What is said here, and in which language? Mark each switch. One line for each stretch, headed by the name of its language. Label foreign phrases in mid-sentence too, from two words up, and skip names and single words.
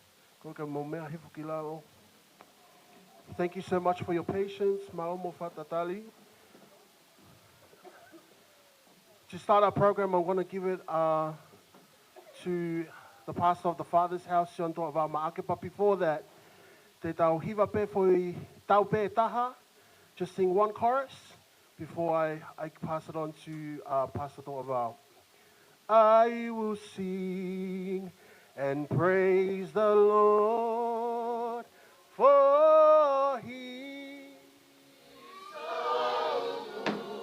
English: Thank you so much for your patience. To start our program, I want to give it to the pastor of the Father's house, but before that,
Tongan: te tau hiva pe foi tau pe taha.
English: Just sing one chorus before I pass it on to Pastor Dorval. I will sing and praise the Lord, for He is so good.